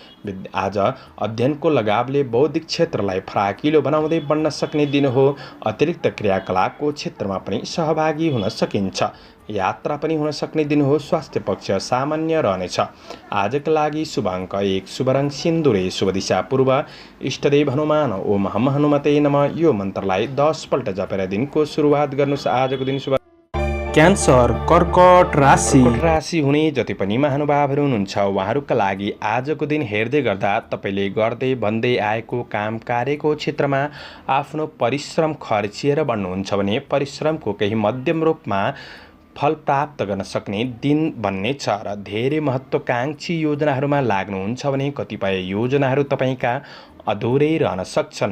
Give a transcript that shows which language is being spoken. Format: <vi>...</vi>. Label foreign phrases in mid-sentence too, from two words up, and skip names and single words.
<ne>आज अध्ययनको लगावले बौद्धिक क्षेत्रलाई फराकिलो बनाउँदै बढ्न सक्ने दिन हो। अतिरिक्त क्रियाकलापको क्षेत्रमा पनि सहभागी हुन सकिन्छ। यात्रा पनि हुन सक्ने दिन हो। स्वास्थ्य पक्ष सामान्य रहनेछ। आजका लागि शुभ अङ्क 1, शुभ रङ सिन्दुरे, शुभ दिशा पूर्व, इष्टदेव हनुमान,</ne> <sa>ओम हम हनुमते नमः।</sa> <ne>यो मन्त्रलाई 10 पल्ट जपेर दिनको सुरुवात गर्नुहोस्। आजको दिन शुभ। क्यान्सर, कर्कट राशि हुने जति पनि महानुभावहरू हुनुहुन्छ उहाँहरूका लागि आजको दिन हेर्दै गर्दा तपाईँले गर्दै भन्दै आएको काम कार्यको क्षेत्रमा आफ्नो परिश्रम खर्चिएर बढ्नुहुन्छ भने परिश्रमको केही मध्यम रूपमा फल प्राप्त गर्न सक्ने दिन बन्नेछ र धेरै महत्त्वाकांक्षी योजनाहरूमा लाग्नुहुन्छ भने कतिपय योजनाहरू तपाईँका अधुरै रहन सक्छन्।</ne>